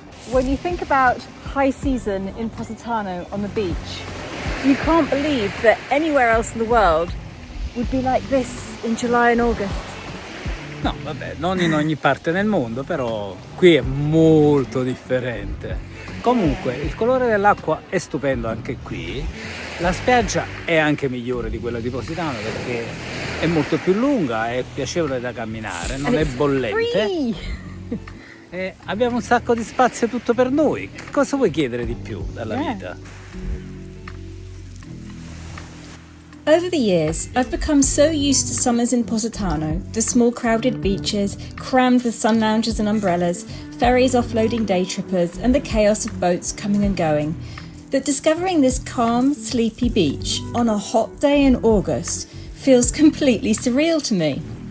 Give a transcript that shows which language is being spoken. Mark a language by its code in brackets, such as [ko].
[en] When you think about high season in Positano on the beach, you can't believe that anywhere else in the world would be like this in July and August. [it] No, vabbè, non in ogni parte del mondo, però qui è molto differente. Comunque, il colore dell'acqua è stupendo anche qui. La spiaggia è anche migliore di quella di Positano perché è molto più lunga, è piacevole da camminare, non è bollente. E abbiamo un sacco di spazio tutto per noi. Che cosa vuoi chiedere di più dalla vita? [en] Over the years, I've become so used to summers in Positano, the small crowded beaches, crammed with sun loungers and umbrellas, ferries offloading day trippers, and the chaos of boats coming and going, that discovering this calm, sleepy beach on a hot day in August feels completely surreal to me.